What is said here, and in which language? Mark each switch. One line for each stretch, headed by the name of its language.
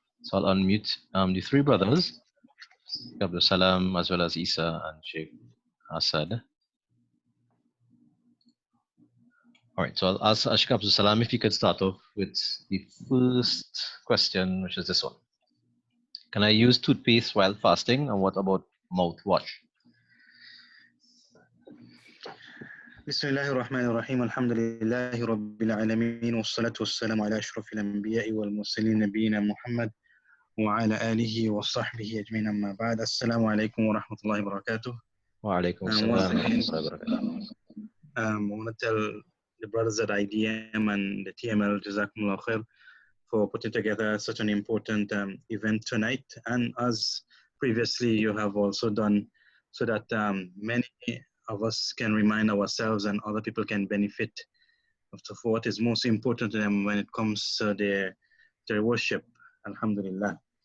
English: So I'll unmute the three brothers, Sheikh Abdul Salam, as well as Isa and Sheikh Asad. All right, so I'll ask Sheikh Abdul Salam if he could start off with the first question, which is this one. Can I use toothpaste while fasting? And what about mouthwash?
Arabic: بسم الله الرحمن الرحيم الحمد لله رب العالمين والصلاة والسلام على أشرف الأنبياء والمرسلين نبينا محمد وعلى آله وصحبه أجمعين أما بعد السلام عليكم ورحمة الله وبركاته. وعليكم السلام ورحمة الله وبركاته.
English: I want to tell the brothers at IDM and the TML
Arabic: Jazakumullah khair
English: for putting together such an important event tonight. And as previously you have also done, so that many of us can remind ourselves and other people can benefit of what is most important to them when it comes to their worship. Alhamdulillah.